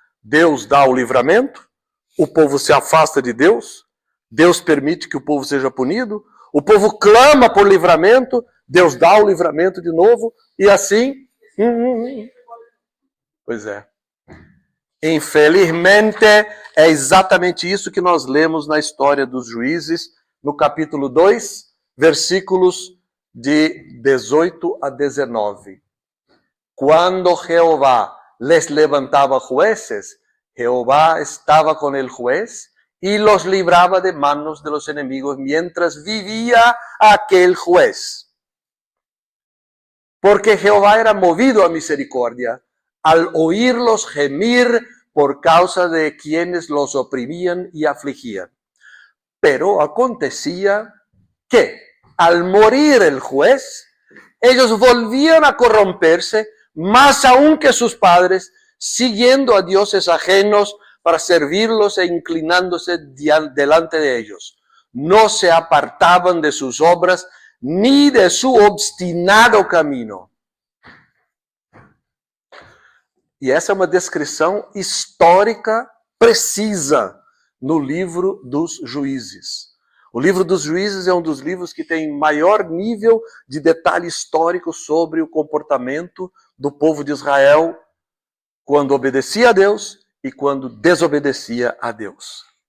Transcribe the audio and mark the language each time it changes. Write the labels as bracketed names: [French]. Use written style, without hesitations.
[Portuguese] Deus dá o livramento, o povo se afasta de Deus, Deus permite que o povo seja punido, o povo clama por livramento, Deus dá o livramento de novo, e assim... Pois é. Infelizmente, é exatamente isso que nós lemos na história dos juízes, no capítulo 2, versículos de 18 a 19. [Spanish] Quando Jehová les levantaba jueces, Jehová estaba con el juez y los libraba de manos de los enemigos mientras vivía aquel juez. Porque Jehová era movido a misericordia al oírlos gemir por causa de quienes los oprimían y afligían. Pero acontecía que, al morir el juez, ellos volvían a corromperse más aún que sus padres, siguiendo a dioses ajenos para servirlos e inclinándose delante de ellos. No se apartaban de sus obras ni de su obstinado camino. [Portuguese] E essa é uma descrição histórica precisa no livro dos Juízes. O livro dos Juízes é um dos livros que tem maior nível de detalhe histórico sobre o comportamento do povo de Israel quando obedecia a Deus e quando desobedecia a Deus.